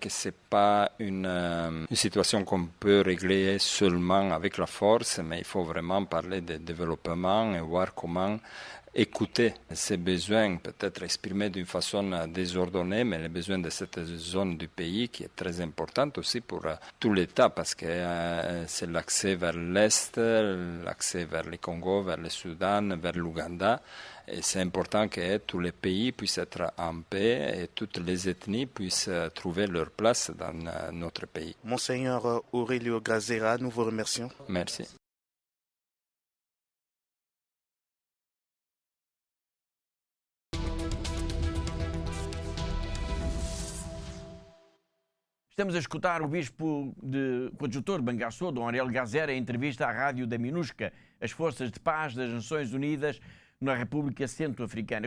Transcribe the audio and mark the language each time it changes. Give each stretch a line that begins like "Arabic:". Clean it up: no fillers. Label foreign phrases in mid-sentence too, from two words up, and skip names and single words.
French: que ce n'est pas une situation qu'on peut régler seulement avec la force, mais il faut vraiment parler de développement et voir comment écouter ces besoins, peut-être exprimés d'une façon désordonnée, mais les besoins de cette zone du pays qui est très importante aussi pour tout l'État parce que c'est l'accès vers l'Est, l'accès vers le Congo, vers le Soudan, vers l'Ouganda. Et c'est important que tous les pays puissent être en paix et toutes les ethnies puissent trouver leur place dans notre pays. Monseigneur Aurelio Grazera, nous vous remercions. Merci.
Portuguese: Estamos a escutar o bispo coadjutor de Bangassou, Dom Ariel Grazera, em entrevista à rádio da MINUSCA, as forças de paz das Nações Unidas na República Centro-Africana.